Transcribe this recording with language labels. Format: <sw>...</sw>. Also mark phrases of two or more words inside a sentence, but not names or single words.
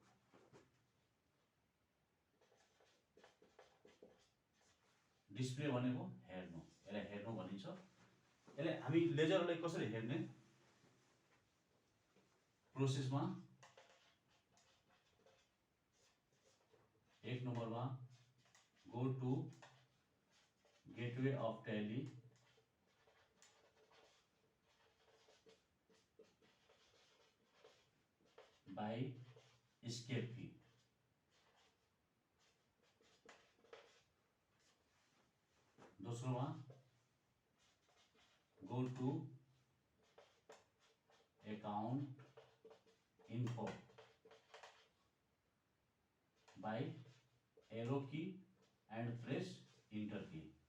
<ne>डिस्प्ले भनेको हेर्नु, यसलाई हेर्नु भनिन्छ। यसलाई हामी लेजरलाई कसरी हेर्ने, प्रोसेसमा 1 नम्बरमा</ne> <en>go to gateway of Tally by escape key. दूसरों go to account info by arrow key and press enter key.</en>